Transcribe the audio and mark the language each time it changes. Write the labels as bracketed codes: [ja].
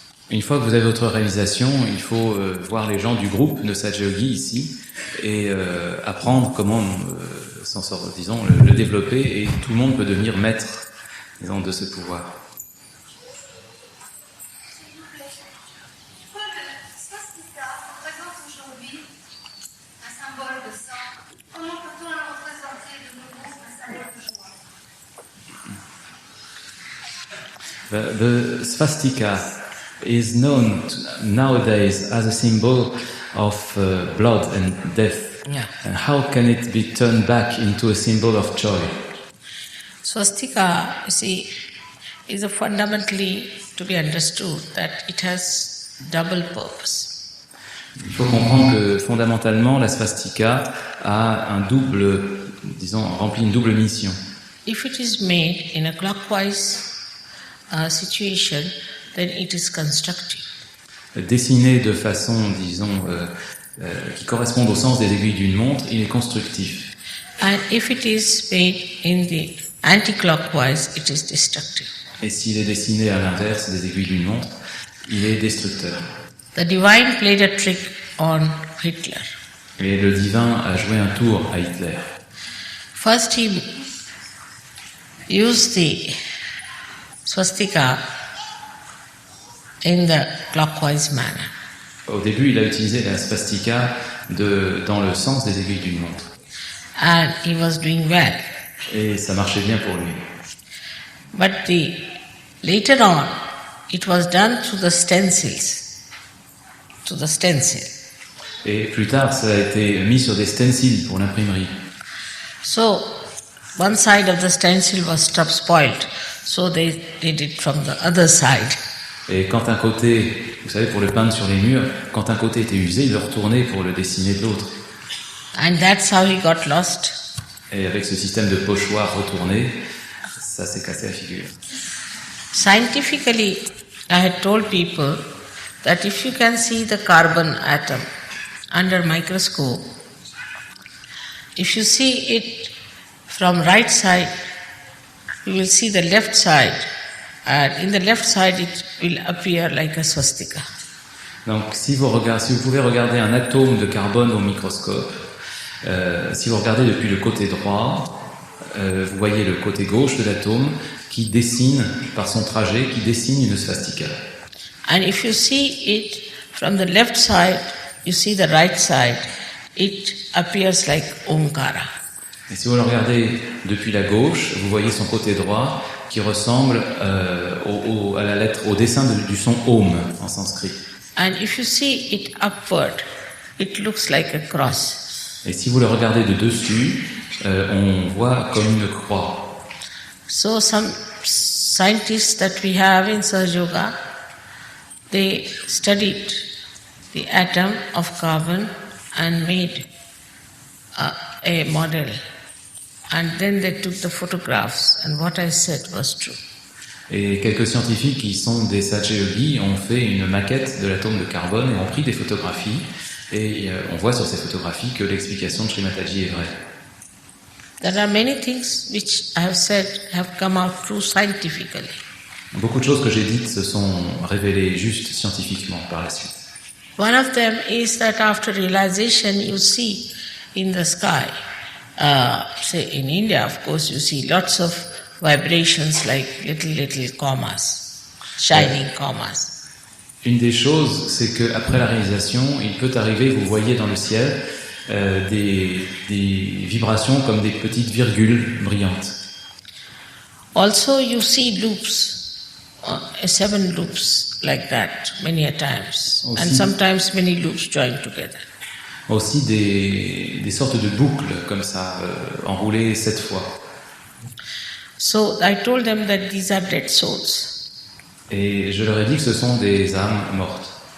[fr] Une fois que vous avez votre réalisation, il faut voir les gens du groupe de Sahaja Yogi ici et apprendre comment s'en sortir, disons, le développer, et tout le monde peut devenir maître, disons, de ce pouvoir. Pourquoi le swastika représente aujourd'hui un symbole de sang? Comment peut-on le représenter de nouveau un symbole de joie? [en] The swastika is known nowadays as a symbol of blood and death. Yeah. And how can it be turned back into a symbol of joy? Swastika, you see, is a fundamentally to be understood that it has double purpose. [fr] Il faut comprendre que fondamentalement, la swastika a un double, disons, remplit une double mission. [en] If it is made in a clockwise situation, then it is constructive. [fr] Dessiné de façon, disons, qui corresponde au sens des aiguilles d'une montre, il est constructif. [en] And if it is made in the anti-clockwise, it is destructive. [fr] Et s'il est dessiné à l'inverse des aiguilles d'une montre, il est destructeur. [en] The divine played a trick on Hitler. [fr] Et le divin a joué un tour à Hitler. [en] First he used the swastika in the clockwise manner. [fr] Au début, il a utilisé la swastika dans le sens des aiguilles d'une montre. [en] And he was doing well. [fr] Et ça marchait bien pour lui. [en] But later on, it was done through the stencils, to the stencil. [fr] Et plus tard, ça a été mis sur des stencils pour l'imprimerie. [en] So, one side of the stencil was spoiled, so they did it from the other side. [fr] Et quand un côté, vous savez, pour le peindre sur les murs, quand un côté était usé, il le retournait pour le dessiner de l'autre. [en] And that's how he got lost. [fr] Et avec ce système de pochoir retourné, ça s'est cassé la figure. [en] Scientifically, I had told people that if you can see the carbon atom under microscope, if you see it from right side, you will see the left side, and in the left side it will appear like a swastika. [fr] Donc, si vous pouvez regarder un atome de carbone au microscope, si vous regardez depuis le côté droit, vous voyez le côté gauche de l'atome qui dessine, par son trajet, qui dessine une swastika. [en] And if you see it from the left side, you see the right side, it appears like Omkara. [fr] Et si vous le regardez depuis la gauche, vous voyez son côté droit qui ressemble à la lettre, au dessin du son Om en sanskrit. [en] And if you see it upward, it looks like a cross. [fr] Et si vous le regardez de dessus, on voit comme une croix. [en] So some scientists that we have in Sahaja Yoga, they studied the atom of carbon and made a model, and then they took the photographs, and what I said was true. [fr] Et quelques scientifiques qui sont des Sache-Yogi ont fait une maquette de l'atome de carbone et ont pris des photographies. Et on voit sur ces photographies que l'explication de Srimataji est vraie. [en] There are many things which I have said have come out true scientifically. [fr] Beaucoup de choses que j'ai dites se sont révélées juste scientifiquement par la suite. [en] One of them is that after realization you see in the sky, say in India of course you see lots of vibrations like little commas, shining commas. [fr] Une des choses, c'est qu'après la réalisation, il peut arriver, vous voyez dans le ciel, des vibrations comme des petites virgules brillantes. [en] Also you see loops, 7 loops like that many a times, [fr] Aussi. [en] and sometimes many loops joined together. [fr] Aussi des sortes de boucles comme ça, enroulées 7 fois. [en] So I told them that these are dead souls. [fr] Et je leur ai dit que ce sont des âmes mortes.